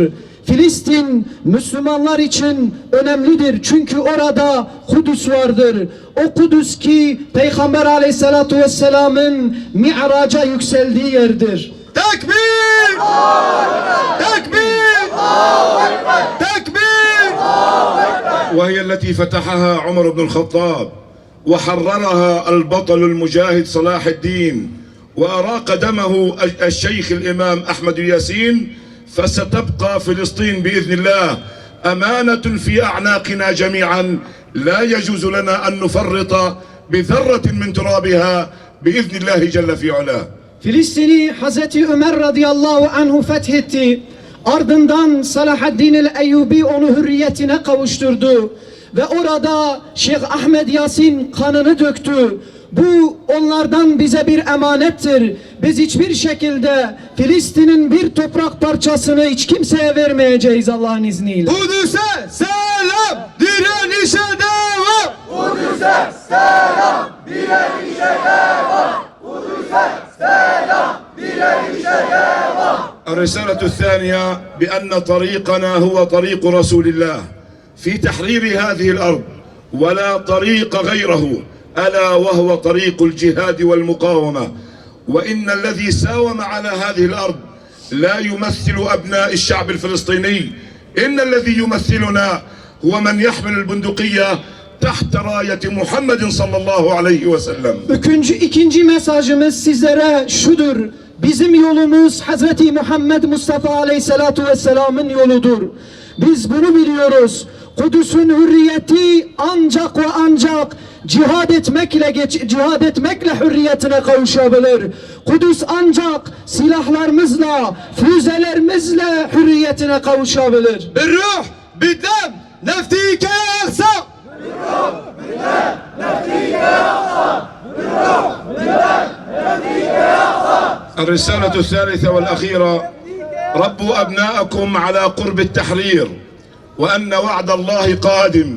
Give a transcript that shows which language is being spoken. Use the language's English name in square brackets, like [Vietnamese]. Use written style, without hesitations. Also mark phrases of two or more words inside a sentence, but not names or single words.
[Turkish] Filistin Müslümanlar için önemlidir çünkü orada Kudüs vardır. O Kudüs ki Peygamber [Arabic] عليه الصلاة والسلام'ın [Turkish] Mi'raca yükseldiği yerdir. Tekbir! Tekbir! Tekbir! [Arabic] وهي التي فتحها عمر بن الخطاب وحررها البطل المجاهد صلاح الدين وأراق دمه الشيخ الإمام أحمد ياسين. فستبقى فلسطين بإذن الله أمانة في أعناقنا جميعا، لا يجوز لنا أن نفرط بذرة من ترابها بإذن الله جل في علاه. [Turkish] Filistin'i Hazreti Ömer [Arabic] رضي الله عنه [Turkish] fethetti. Ardından Salahaddin el-Eyyubi onu hürriyetine kavuşturdu. Ve orada Şeyh Ahmed Yasin kanını döktü. Bu onlardan bize bir emanettir. Biz hiçbir şekilde Filistin'in bir toprak parçasını hiç kimseye vermeyeceğiz Allah'ın izniyle. Kudüs'e selam, direnişe devam. Kudüs'e selam, direnişe devam. Kudüs'e selam, direnişe devam. [Arabic] الرسالة الثانية بأن طريقنا هو طريق رسول الله في تحرير هذه الأرض ولا طريق غيره، ألا وهو طريق الجهاد والمقاومة. وإن الذي ساوم على هذه الأرض لا يمثل أبناء الشعب الفلسطيني، إن الذي يمثلنا هو من يحمل البندقية تحت راية محمد صلى الله عليه وسلم. [Turkish] İkinci mesajımız sizlere şudur. Bizim yolumuz Hazreti Muhammed Mustafa [Arabic] عليه الصلاة والسلام'ın [Turkish] yoludur. Biz bunu biliyoruz. Kudüs'ün hürriyeti ancak ve ancak cihad etmekle hürriyetine kavuşabilir. Kudüs ancak silahlarımızla, füzelerimizle hürriyetine kavuşabilir. [Arabic] بالروح بالدم نفديك يا أقصى. بالروح الرسالة الثالثة والأخيرة: ربوا أبناءكم على قرب التحرير، وأن وعد الله قادم.